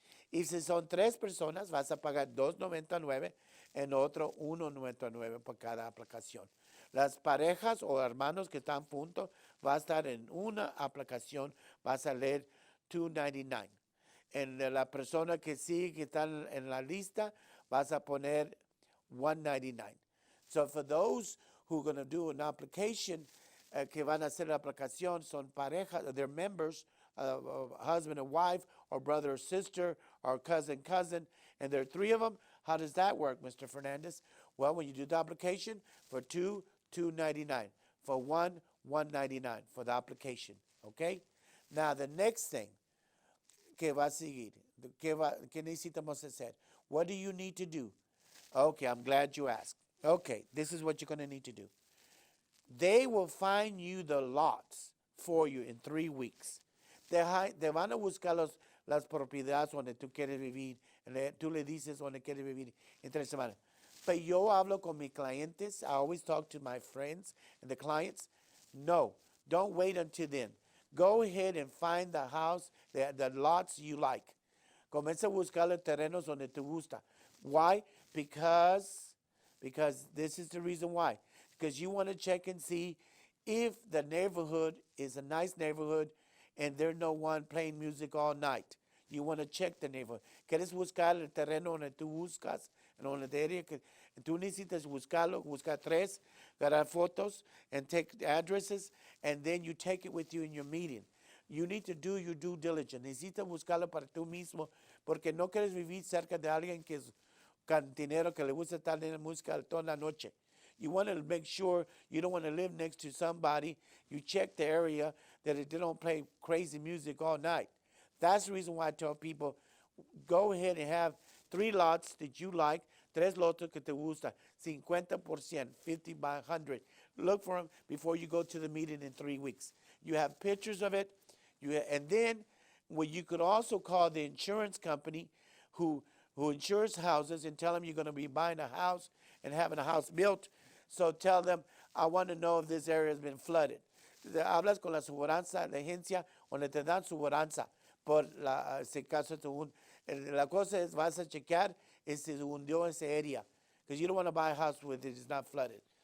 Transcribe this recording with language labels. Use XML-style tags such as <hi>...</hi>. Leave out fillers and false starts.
<es>Y si son 3 personas, vas a pagar $2.99, en otro $1.99 por cada aplicación. Las parejas o hermanos que están juntos, va a estar en una aplicación, va a salir $2.99. En la persona que sigue, que está en la lista, vas a poner $1.99.</es> <en>So for those who are going to do an application,</en> <es>que van a hacer la aplicación, son parejas,</es> <en>they're members, husband and wife, or brother or sister, or cousin, and there are 3 of them. How does that work, Mr. Fernandez? Well, when you do the application, for 2, $2.99. For 1, $1.99 for the application, okay? Now, the next thing</en> <es>que va a seguir, que necesitamos hacer.</es> <en>What do you need to do? Okay, I'm glad you asked. Okay, this is what you're going to need to do. They will find you the lots for you in 3 weeks.</en> <es>Te van a buscar las propiedades donde tú quieres vivir. Tú le dices donde quieres vivir en 3 semanas. Pero yo hablo con mis clientes.</es> <en>I always talk to my friends and the clients. No, don't wait until then. Go ahead and find the house, the lots you like.</en> <es>Comienza a buscar los terrenos donde te gusta.</es> <en>Why? Because this is the reason why. Because you want to check and see if the neighborhood is a nice neighborhood and there's no one playing music all night. You want to check the neighborhood.</en> <es>Quieres buscar el terreno donde tú buscas, en donde te diría que Tú necesitas buscarlo, buscar tres, agarrar fotos,</es> <en>and take addresses, and then you take it with you in your meeting. You need to do your due diligence.</en> <es>Necesitas buscarlo para tú mismo, porque no quieres vivir cerca de alguien que es cantinero, que le gusta estar en la música toda la noche.</es> <en>You want to make sure you don't want to live next to somebody. You check the area that they don't play crazy music all night. That's the reason why I tell people, go ahead and have 3 lots that you like,</en> <es>tres lotes que te gusta,</es> <en>50%, 50 by 100. Look for them before you go to the meeting in 3 weeks. You have pictures of it, and then well, you could also call the insurance company who insures houses and tell them you're going to be buying a house and having a house built. So tell them, I want to know if this area has been flooded.</en> <es>Hablas con la aseguranza, la agencia, donde te dan aseguranza por ese caso. La cosa es, vas a chequear si se hundió esa área,</es> <en>because you don't want to buy a house with it is not flooded.</en>